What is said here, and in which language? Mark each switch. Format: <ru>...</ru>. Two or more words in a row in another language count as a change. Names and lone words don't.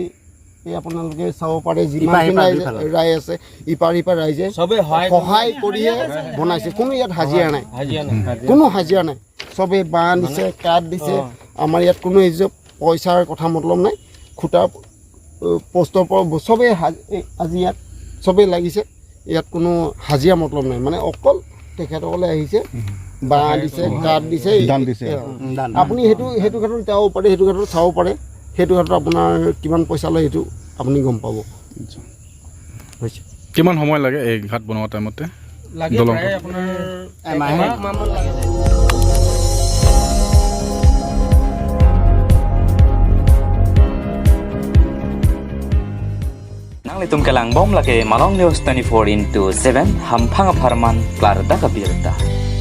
<as>এই আপোনালোকে চাব পাৰে যিমানখিনি ৰাইজ আছে ইপাৰ ৰাইজে সহায় কৰিয়ে বনাইছে কোনো ইয়াত হাজিৰা নাই কোনো হাজিৰা নাই চবেই বাঁহ দিছে কাঠ দিছে আমাৰ ইয়াত কোনো এই পইচাৰ কথা মতলব নাই খুঁটা পোষ্টৰ পৰা চবেই আজি ইয়াত চবেই লাগিছে ইয়াত কোনো হাজিৰা মতলব নাই মানে অকল তেখেতসকলে আহিছে বাঁহ দিছে কাঠ দিছে আপুনি সেইটো ক্ষেত্ৰত যাব পাৰে সেইটো ক্ষেত্ৰত চাব পাৰে সেইটো ক্ষেত্ৰত আপোনাৰ কিমান পইচা লয় সেইটো আপুনি গম পাব হৈছে কিমান সময় লাগে এই ঘাট বনোৱা টাইমতে দলং আপোনাৰ এমাহ লাগে</as> <mjw>Litum kelang bom lagi Malong News 24/7 hampang aparman klar da kabirta.</mjw>